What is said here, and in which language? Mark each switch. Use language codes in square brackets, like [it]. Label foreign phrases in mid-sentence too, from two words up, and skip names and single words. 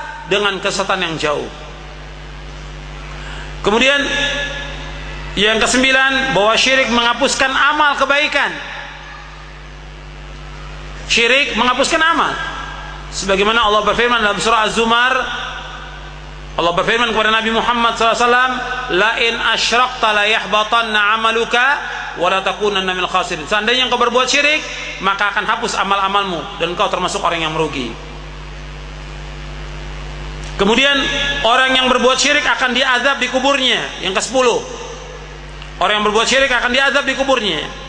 [id] dengan kesesatan yang jauh. Kemudian yang kesembilan, bahwa syirik menghapuskan amal kebaikan. Syirik menghapuskan amal. Sebagaimana Allah berfirman dalam surah Az-Zumar, Allah berfirman kepada Nabi Muhammad SAW, [ar] لئن أشركت ليحبطن عملك ولا تكونن من الخاسرين. [id] Seandainya engkau berbuat syirik, maka akan hapus amal-amalmu dan engkau termasuk orang yang merugi. Kemudian orang yang berbuat syirik akan diazab di kuburnya. Yang ke-10, orang yang berbuat syirik akan diazab di kuburnya.